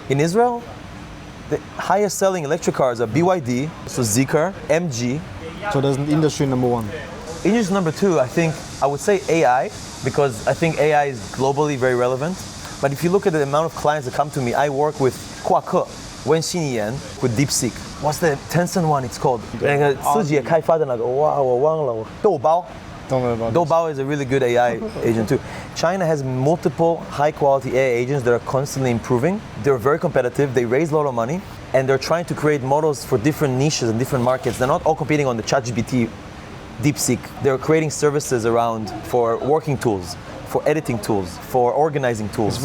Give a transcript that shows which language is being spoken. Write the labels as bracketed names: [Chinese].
[English] In Israel, the highest selling electric cars are BYD, so Zeekr, MG. So that's industry number 1. Industry number 2, I would say AI, because I think AI is globally very relevant. But if you look at the amount of clients that come to me, I work with Kuake, Wenxin with DeepSeek. What's the Tencent one it's called? [Chinese] 那个自己也开发的那个，哇，我忘了。豆包。 [English] Don't know about Doubao is a really good AI agent too. China has multiple high quality AI agents that are constantly improving. They're very competitive, they raise a lot of money, and they're trying to create models for different niches and different markets. They're not all competing on the ChatGPT, DeepSeek. They're creating services around for working tools, for editing tools, for organizing tools.